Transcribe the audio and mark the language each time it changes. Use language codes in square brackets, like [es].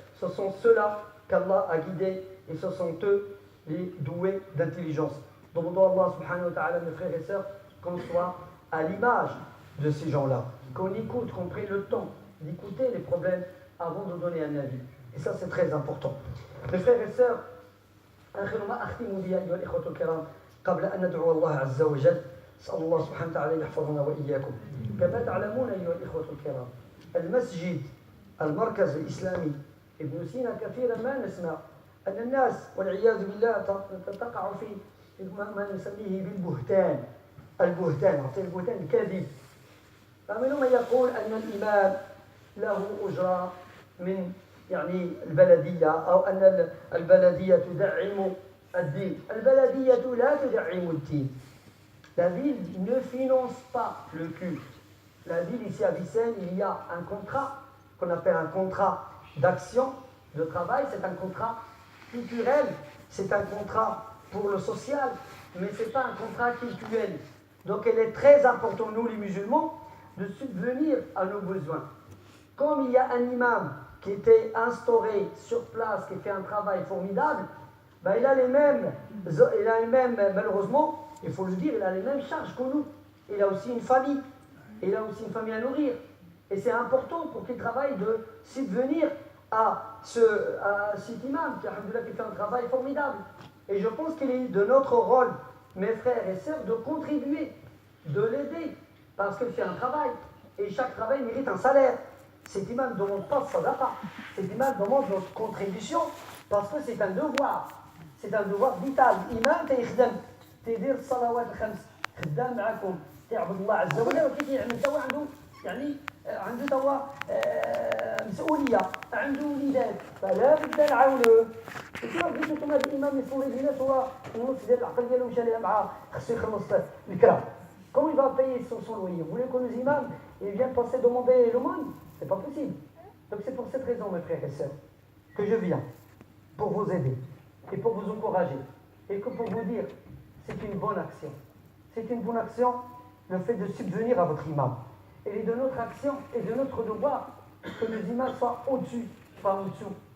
[fr] Ce sont ceux-là qu'Allah a guidés et ce sont eux les doués d'intelligence. Demandons à Allah subhanahu wa ta'ala, mes frères et sœurs, qu'on soit à l'image de ces gens-là, qu'on écoute, qu'on prenne le temps d'écouter les problèmes avant de donner un avis. Et ça, c'est très important. Mes frères et sœurs, [ar] آخر ما أختم به أيها الإخوة الكرام قبل أن ندعو الله عز وجل أسأل الله سبحانه وتعالى يحفظنا وإياكم. كما تعلمون أيها الإخوة الكرام، المسجد المركز الإسلامي ابن سينا كثيرا ما نسمع أن الناس والعياذ بالله تقع في ما نسميه بالبهتان. البهتان الكاذب. فمنهم من يقول أن الإمام له أجرة من البلدية أو أن البلدية تدعم الدين. البلدية لا تدعم الدين. [fr] La ville ne finance pas le culte. La ville ici à Vicenne, il y a un contrat qu'on appelle un contrat d'action, de travail. C'est un contrat culturel, c'est un contrat pour le social, mais ce n'est pas un contrat culturel. Donc il est très important, nous les musulmans, de subvenir à nos besoins. Comme il y a un imam qui était instauré sur place, qui fait un travail formidable, il a les mêmes, malheureusement, il faut le dire, il a les mêmes charges que nous. Il a aussi une famille, à nourrir. Et c'est important pour qu'il travaille de subvenir à cet imam qui fait un travail formidable. Et je pense qu'il est de notre rôle, mes frères et sœurs, de contribuer, de l'aider, parce qu'il fait un travail. Et chaque travail mérite un salaire. Cet imam ne demande pas de sadaqa. Cet imam demande notre contribution, parce que c'est un devoir. C'est un devoir vital. [ar] Imam تيخدم تيدير الصلوات الخمس خدام معكم تعبد الله عز وجل وكي يعمل توا عنده توا مسؤوليه عنده وليدات فلا بد نعاونوه. كيما قلت لكم هذا الامام يصلي بينا هو النص ديال العقل ديالو مشى لها مع خصو يخلص الكرا. [fr] Comment il va payer son loyer? Vous voulez que nos imams viennent passer demander l'aumône? C'est pas possible. Donc c'est pour cette raison, mes frères et sœurs, que je viens pour vous aider et pour vous encourager et que pour vous dire c'est une bonne action. C'est une bonne action le fait de subvenir à votre imam. Et il est de notre action et de notre devoir que nos imams soient au-dessus, pas au-dessous.